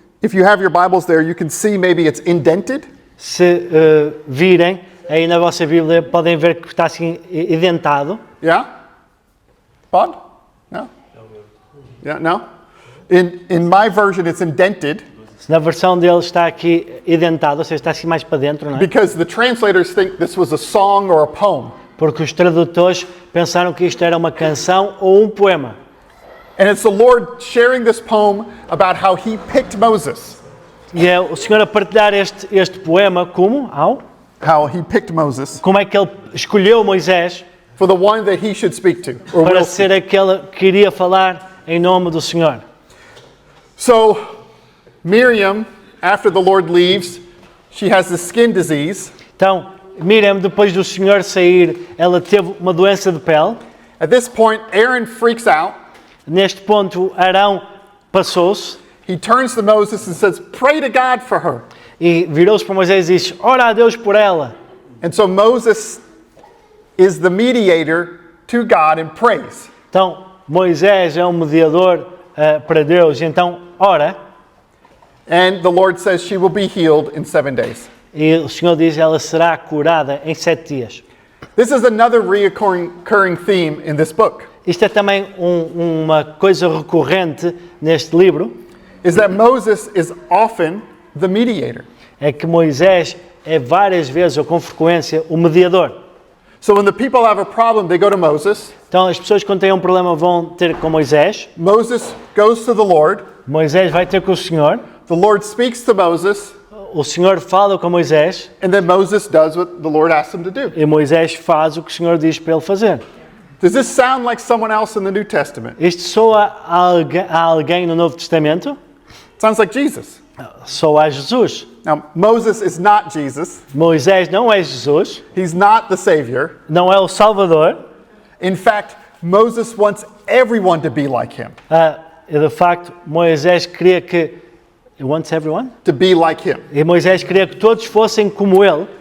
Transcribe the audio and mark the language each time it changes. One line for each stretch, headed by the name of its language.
English: if you have your Bibles there, you can see maybe it's indented.
Portuguese: Se virem, aí na vossa Bíblia podem ver que está assim identado.
English: Yeah? Bod? No? Yeah, no? In my version, it's indented
Portuguese: Na versão dele está aqui identado, ou seja, está assim mais para dentro, não é?
English: because the translators think this was a song or a poem.
Portuguese: Porque os tradutores pensaram que isto era uma canção ou um poema.
English: And it's the Lord sharing this poem about how he picked Moses.
Portuguese: E é o Senhor a partilhar este poema como?
English: How he picked Moses
Portuguese: Como é que ele escolheu Moisés
English: for the one that he should speak to. Or
Portuguese: para
English: will
Portuguese: ser aquele que iria falar em nome do Senhor.
English: So Miriam, after the Lord leaves, she has this skin disease.
Portuguese: Então, Miriam, depois do Senhor sair, ela teve uma doença de pele.
English: At this point, Aaron freaks out.
Portuguese: Neste ponto, Arão passou-se
English: He turns to Moses and says, "Pray to God for her."
Portuguese: e virou-se para Moisés e disse, ora a Deus por ela.
English: And so Moses is the mediator to God and prays.
Portuguese: Então, Moisés é um mediador para Deus, então ora.
English: And the Lord says she will be healed in 7 days.
Portuguese: E o Senhor diz, ela será curada em 7 dias.
English: This is another recurring theme in this book,
Portuguese: Isto é também uma coisa recorrente neste livro,
English: is that Moses is often the mediator.
Portuguese: é que Moisés é várias vezes, ou com frequência, o mediador.
English: So when the people have a problem, they go to Moses.
Portuguese: Então as pessoas quando têm um problema vão ter com Moisés,
English: Moses goes to the Lord.
Portuguese: Moisés vai ter com o Senhor,
English: The Lord speaks to Moses,
Portuguese: o Senhor fala com Moisés
English: and then Moses does what the Lord asked him to do.
Portuguese: e Moisés faz o que o Senhor diz para ele fazer.
English: Does this sound like someone else in the New Testament?
Portuguese: Isto soa a alguém no Novo Testamento?
English: Sounds like Jesus.
Portuguese: Soa a Jesus.
English: Now, Moses is not Jesus.
Portuguese: Moisés não é Jesus,
English: He's not the Savior.
Portuguese: não é o Salvador.
English: In fact, Moses wants everyone to be like him,
Portuguese: E de facto, Moisés queria que...
English: He wants everyone? to be like him.
Portuguese: E Moisés queria que todos fossem como ele.